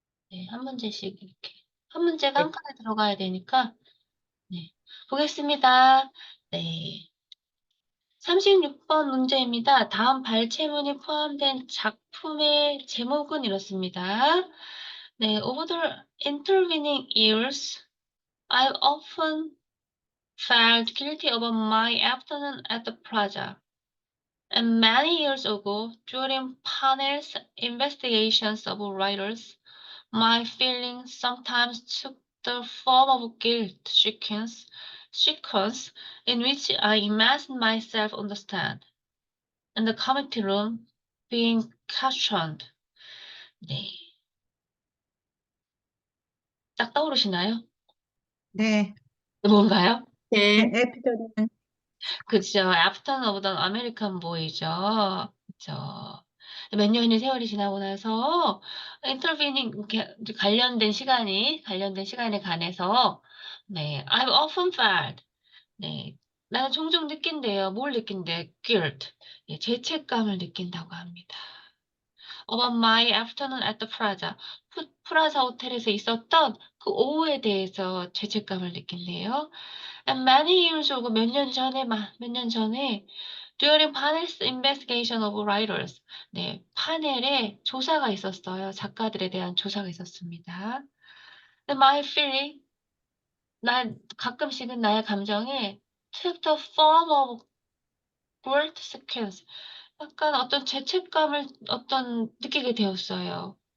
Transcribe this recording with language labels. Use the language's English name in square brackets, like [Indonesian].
[Korean] 네, 한 문제씩 이렇게. 한 문제가 한 네. 칸에 들어가야 되니까, 네, 보겠습니다. 네. 36번 문제입니다. 다음 발췌문이 포함된 작품의 제목은 이렇습니다. [English] 네, over the intervening years, I've often felt guilty about my afternoon at the plaza. And many years ago, during Panel's investigations of writers, my feelings sometimes took the form of guilt sequence in which I imagined myself on the stand, in the committee room, being questioned. [Korean] 네. 딱 떠오르시나요? 네. 뭔가요? 네. 에피소드는 그죠. 애프터는 오브 아메리칸 보이죠. 그죠. 몇 년이 세월이 지나고 나서 인터비닝 이렇게 관련된 시간에 관해서 네, [English] I've often felt [Korean] 네, 나는 종종 느낀대요. 뭘 느낀대? guilt. 예, 죄책감을 느낀다고 합니다. [English] About my afternoon at the Plaza. [Korean] 프라자 호텔에서 있었던 그 오후에 대해서 죄책감을 느낀대요. [English] And many years ago, [Korean] 몇 년 전에, [English] during Panel's investigation of writers. [Korean] 네, 파넬에 조사가 있었어요. 작가들에 대한 조사가 있었습니다. [English] And my feeling, [Korean] 가끔씩은 나의 감정에 [English] took the form of guilt sequence. [Korean] 약간 어떤 죄책감을 느끼게 되었어요.